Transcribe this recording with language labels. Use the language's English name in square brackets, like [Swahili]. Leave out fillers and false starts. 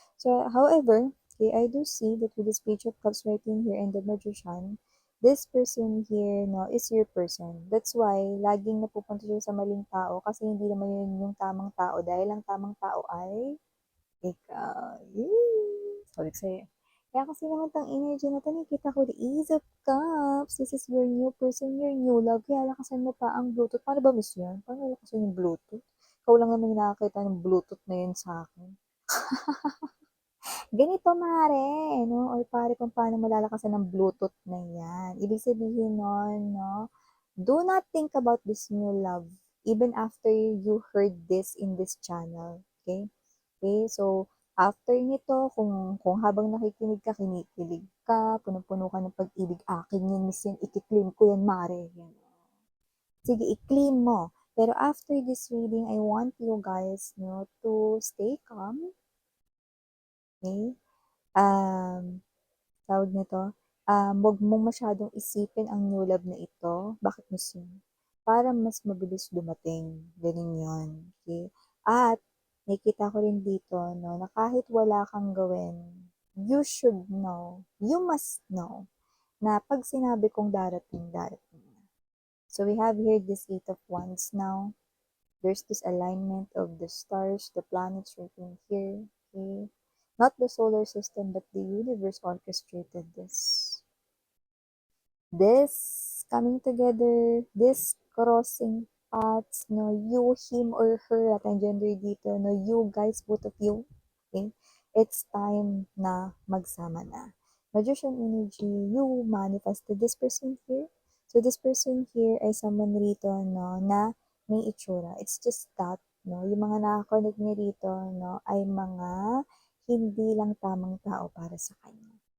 [English] So, however, okay, I do see that with this page of cups right in here and the magician, this person here, no, is your person. [Filipino] That's why, laging napupunta siya sa maling tao kasi hindi naman yun yung tamang tao dahil ang tamang tao ay ikaw. Yay! Sabi ko sa'yo. Kaya kasi naman tang energy na to, nakita ko the Ace of Cups. [English] This is your new person, your new love. [Filipino] Kaya lakasan mo pa ang Bluetooth. Paano ba miss yan? Paano lakasan yung Bluetooth? Ikaw lang naman yung nakakita ng Bluetooth na yun sa akin. Ganito, mare, no? Or pare, kung paano mo lalakasan ng Bluetooth na yan. Ibig sabihin nun, no? [English] Do not think about this new love even after you heard this in this channel. Okay? Okay, so after [Filipino] nito, kung habang nakikinig ka, kinikilig ka, punong-puno ka ng pag-ibig, akin yun, miss yan, ikiklaim ko yan, mare. Yan. Sige, i-claim mo. [English] Pero after this reading, I want you guys, no, to stay calm. Okay? [Filipino] Tawag nito, wag mong masyadong isipin ang [English] new love [Filipino] na ito. Bakit miss yun? Para mas mabilis dumating. Ganun yun. Okay? At, nakita ko rin dito, no, na kahit wala kang gawin, [English] you should know, you must know, [Filipino] na pag sinabi kong darating, darating na. [English] So, we have here this Eight of Wands now. There's this alignment of the stars, the planets right in here. Okay? Not the solar system, but the universe orchestrated this. This coming together, this crossing paths, no, you, him, or her, [Filipino] at ang gender dito, [English] no, you guys, both of you, okay? It's time [Filipino] na magsama na. [English] Magician energy, you manifested this person here. So this person here [Filipino] ay someone rito, no, na may itsura. [English] It's just that, [Filipino] no, yung mga nakakonect niya rito, no, ay mga hindi lang tamang tao para sa kanya.